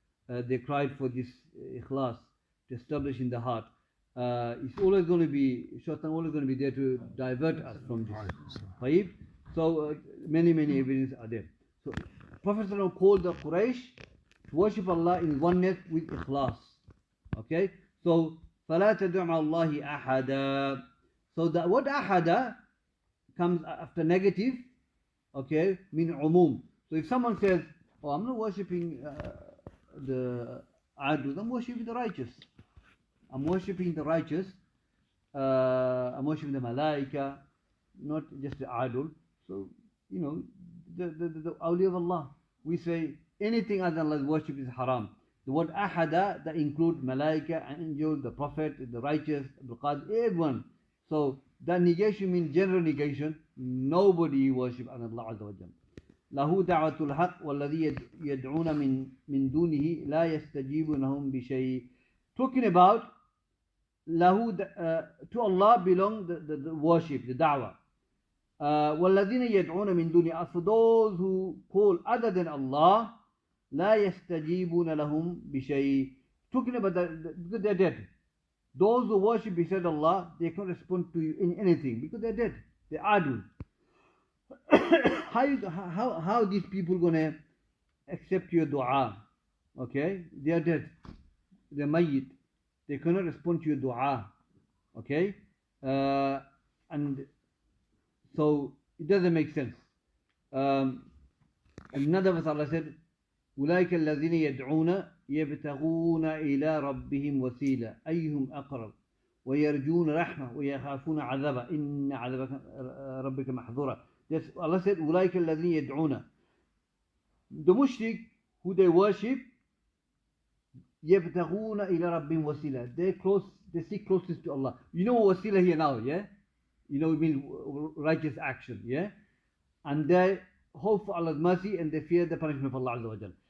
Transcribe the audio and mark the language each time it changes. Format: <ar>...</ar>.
<en>They cried for this ikhlas to establish in the heart. It's always going to be, shaitan always going to be there to divert us from this.</en> <ar>طيب.</ar> <en>So many evidence are there. So Prophet ﷺ called the Quraysh to worship Allah in oneness with ikhlas. Okay?</en> <ar>So فَلَا تَدُعْ مَعَ اللَّهِ أَحَدًا.</ar> <en>So the word ahada comes after negative, okay, mean umum. So if someone says, oh, I'm not worshipping the adul, I'm worshipping the righteous. I'm worshipping the righteous, I'm worshipping the malaika, not just the adul. So, the awliya of Allah. We say anything other than Allah's worship is haram. The word ahada, that includes malaika, angel, the prophet, the righteous, Abdul Qadir, everyone. So that negation means general negation. Nobody worship Allah Azza wa Jalla.</en> <ar>له دعوة الحق والذي يدعون من دونه لا يستجيبون لهم بشيء.</ar> <en>Talking about to Allah belong the worship, the da'wah.</en> <ar>والذين يدعون من دونه,</ar> <en>for those who call other than Allah,</en> <ar>لا يستجيبون لهم بشيء.</ar> <en>Talking about because they're dead. Those who worship beside Allah, they can't respond to you in anything because they're dead. They're adul. How these people gonna accept your dua? Okay, they are dead. They're mayyit. They cannot respond to your dua. Okay, and so it doesn't make sense. Another verse Allah said,</en> <ar>أولئك الذين يدعون يبتغون إلى ربهم وسيلة أيهم أقرب ويرجون رحمة ويخافون عذابه إن عذاب ربك محظورا.</ar> <en>Allah said,</en> <ar>أولئك الذين يدعون.</ar> <en>The mushrik who they worship,</en> <ar>يبتغون إلى ربهم وسيلة.</ar> <en>They seek closeness to Allah. You know wasila here now, yeah? You know it means righteous action, yeah? And they hope for Allah's mercy and they fear the punishment of Allah Azza wa Jal.</en>